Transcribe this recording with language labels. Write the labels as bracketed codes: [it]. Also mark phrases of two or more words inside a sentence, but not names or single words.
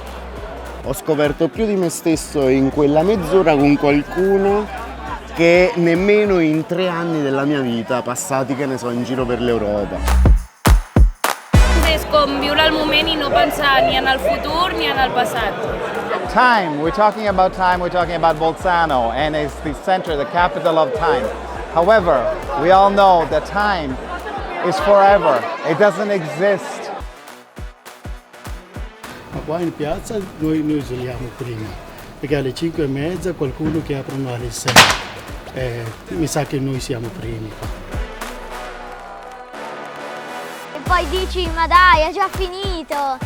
[it] Ho scoperto più di me stesso in quella mezz'ora con qualcuno che nemmeno in 3 anni della mia vita passati, che ne so, in giro per l'Europa. [ca] És com viure el moment i no pensar ni en el futur ni en el passat. [en] Time, we're talking about Bolzano, and it's the center, the capital of time. However, we all know that time is forever, it doesn't exist. [it] Ma qua in piazza noi isoliamo prima, perché alle 5:30 qualcuno che aprono alle 6. Mi sa che noi siamo primi. E poi dici, ma dai, è già finito.